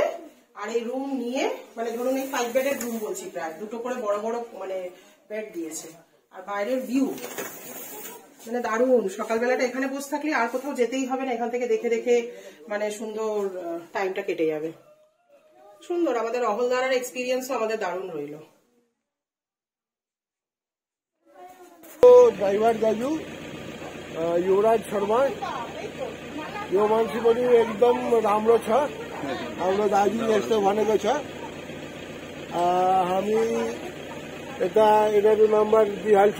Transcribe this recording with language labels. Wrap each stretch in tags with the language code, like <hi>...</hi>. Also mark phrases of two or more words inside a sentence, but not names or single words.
<bn>আর এই রুম নিয়ে মানে ধরুন এই 5 বেডের রুম বলছি, প্রায় 2টো করে বড় বড় মানে বেড দিয়েছে। আর বাইরের ভিউ মানে দারুণ। সকালবেলাটা এখানে বসে থাকলে আর কোথাও যেতেই হবে না, এখান থেকে দেখে দেখে মানে সুন্দর টাইমটা কেটে যাবে। সুন্দর, আমাদের অহলধারার এক্সপিরিয়েন্সও আমাদের দারুণ রইল।</bn> <ne>ड्राइवर दाजू युवराज शर्मा यो मान्छे पनि एकदम राम्रो छ। हाम्रो दाजु यस्तो भनेको छ। हामी यता यिनीहरू नम्बर दिइहाल्छु।</ne>